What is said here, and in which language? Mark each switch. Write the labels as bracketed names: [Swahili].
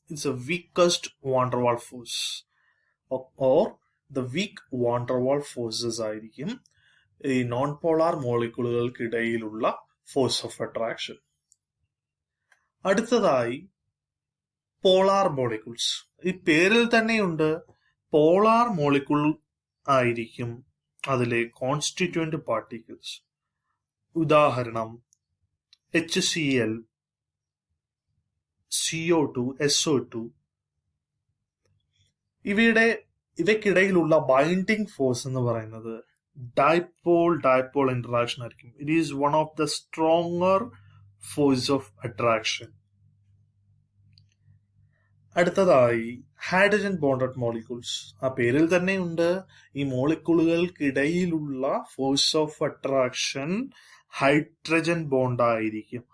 [English] it's a weakest van der Waal force or the weak van der Waal forces [Malayalam] ആയിരിക്കും ഈ non polar മോളിക്യൂളുകൾക്കിടയിലുള്ള force of attraction. അടുത്തതായി polar molecules. ഈ പേരിൽ തന്നെയുണ്ട്, പോളാർ മോളിക്യൂൾ ആയിരിക്കും അതിലെ കോൺസ്റ്റിറ്റ്യൂന്റ് പാർട്ടിക്കിൾസ്. ഉദാഹരണം HCl, CO2, SO2. ഇവയ്ക്കിടയിലുള്ള binding force എന്ന് പറയുന്നത് ഡൈപോൾ ഇന്ററാക്ഷൻ ആയിരിക്കും. [English] It is one of the stronger force of attraction. [Malayalam] അടുത്തതായി ഹൈഡ്രജൻ ബോണ്ടഡ് മോളിക്യൂൾസ്. ആ പേരിൽ തന്നെയുണ്ട്, ഈ മോളിക്യൂളുകൾക്കിടയിലുള്ള force of attraction hydrogen bond ആയിരിക്കും.